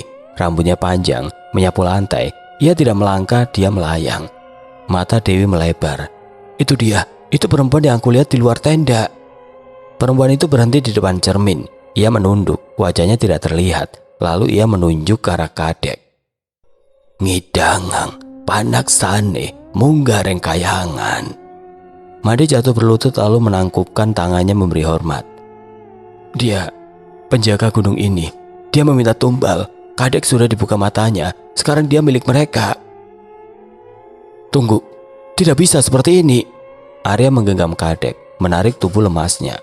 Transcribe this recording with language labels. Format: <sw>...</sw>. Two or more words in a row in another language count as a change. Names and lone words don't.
<id>Rambutnya panjang, menyapu lantai. Ia tidak melangkah, dia melayang. Mata Dewi melebar. Itu dia, itu perempuan yang aku lihat di luar tenda. Perempuan itu berhenti di depan cermin. Ia menunduk, wajahnya tidak terlihat. Lalu ia menunjuk ke arah Kadek.</id> <ban>"Ngidangang, panak sane, munggareng kayangan."</ban> <id>Made jatuh berlutut lalu menangkupkan tangannya memberi hormat. "Dia penjaga gunung ini. Dia meminta tumbal. Kadek sudah dibuka matanya. Sekarang dia milik mereka." "Tunggu, tidak bisa seperti ini." Arya menggenggam Kadek, menarik tubuh lemasnya.</id>